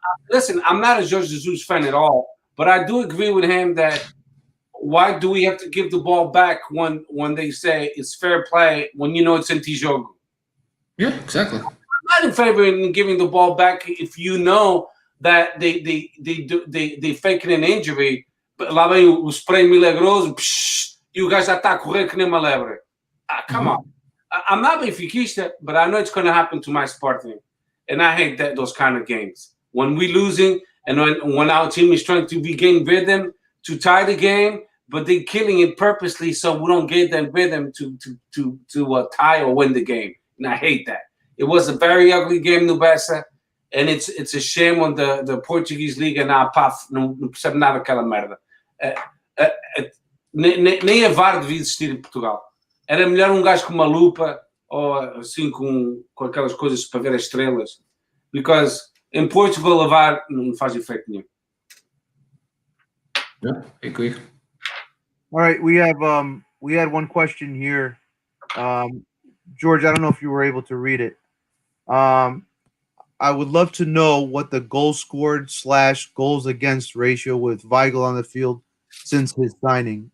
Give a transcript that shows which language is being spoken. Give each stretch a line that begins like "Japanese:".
English: Listen, I'm not a Jorge Jesus fan at all, but I do agree with him that why do we have to give the ball back when they say it's fair play when it's anti-jogo? Yeah, exactly. I'm not in favor of giving the ball back if you know that they faking an injury. But
Portuguese: lá vem o spray milagroso, e o gajo já está a correr que nem uma lebre.
English: Come on. I'm not Benfiquista, but I know it's going to happen to my Sporting. And I hate those kind of games. When we're losing and when our team is trying to regain rhythm to tie the game, but they're killing it purposely so we don't get that rhythm to tie or win the game. And I hate that. It was a very ugly game, Nubessa, and it's a shame on the Portuguese Liga now.
Portuguese: Não percebe nada daquela merda. Nem a VAR devia existir em Portugal. Era melhor gajo com uma lupa ou assim com aquelas coisas para ver as estrelas.
English: Because in Portugal
Portuguese: a VAR não faz efeito nenhum.
English: Yeah, I agree. All right, we had one question here. George, I don't know if you were able to read it. I would love to know what the goals scored / goals against ratio with Weigl on the field since his signing.